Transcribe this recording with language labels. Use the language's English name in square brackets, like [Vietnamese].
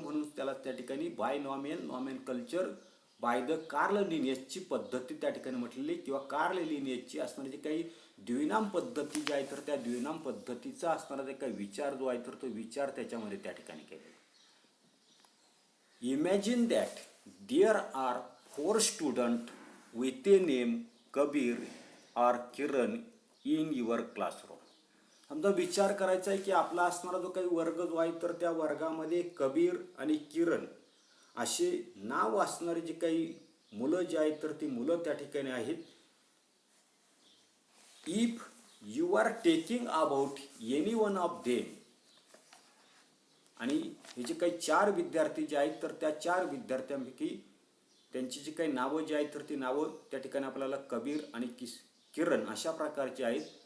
[Marathi] म्हणून त्याला त्या ठिकाणी binomial nomenclature by the Carl लिनियसची पद्धती त्या ठिकाणी म्हटलेली किंवा कार्ल लिनियसची असणारी जी काही द्विनाम पद्धती जी आहे तर त्या द्विनाम पद्धतीचा असणारा जे काही विचार जो आहे तर तो विचार त्याच्यामध्ये त्या ठिकाणी केलेला. [English] Imagine that there are 4 students with a name Kabir or Kiran in your classroom. [Marathi] समजा विचार करायचा आहे की आपला असणारा जो काही वर्ग जो आहे तर त्या वर्गामध्ये कबीर आणि किरण असे नाव असणारे जे काही मुलं जे आहेत तर ती मुलं त्या ठिकाणी आहेत. [English] if you are taking about any one of them [Marathi] आणि हे जे काही 4 विद्यार्थी जे आहेत तर त्या 4 विद्यार्थ्यांपैकी त्यांची जी काही नावं जी आहेत तर ती नावं त्या ठिकाणी आपल्याला कबीर आणि किरण अशा प्रकारची आहेत.